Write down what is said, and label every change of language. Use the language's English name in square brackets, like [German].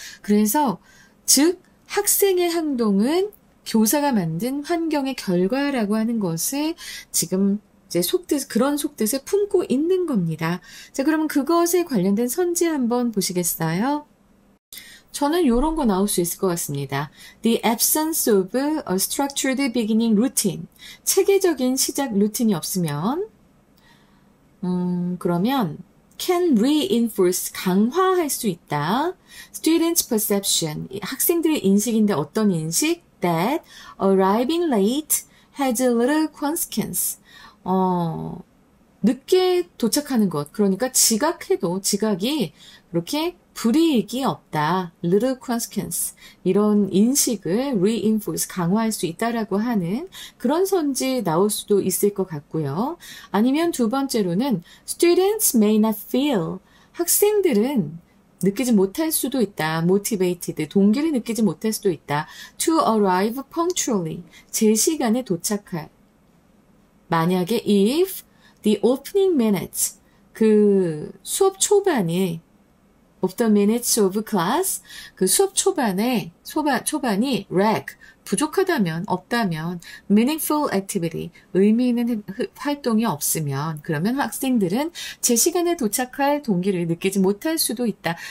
[Korean] 그래서 즉 학생의 행동은 교사가 만든 환경의 결과라고 하는 것을 지금 이제 그런 속뜻을 품고 있는 겁니다. 자, 그러면 그것에 관련된 선지 한번 보시겠어요? 저는 이런 거 나올 수 있을 것 같습니다. [English] The absence of a structured beginning routine. [Korean] 체계적인 시작 루틴이 없으면, 그러면 [English] can reinforce, [Korean] 강화할 수 있다. [English] Students' perception. [Korean] 학생들의 인식인데 어떤 인식? [English] That arriving late has a little consequence. [Korean] 늦게 도착하는 것. 그러니까 지각이 그렇게 불이익이 없다. [English] little consequence. [Korean] 이런 인식을 reinforce, 강화할 수 있다라고 하는 그런 선지 나올 수도 있을 것 같고요. 아니면 두 번째로는 [English] students may not feel. [Korean] 학생들은 느끼지 못할 수도 있다. [English] motivated. [Korean] 동기를 느끼지 못할 수도 있다. [English] to arrive punctually. [Korean] 제 시간에 도착할. 만약에 [English] if the opening minutes [Korean] 그 수업 초반에 [English] of the minutes of class [Korean] 그 수업 초반이 [English] lack [Korean] 부족하다면 없다면 [English] meaningful activity [Korean] 의미 있는 활동이 없으면 그러면 학생들은 제 시간에 도착할 동기를 느끼지 못할 수도 있다.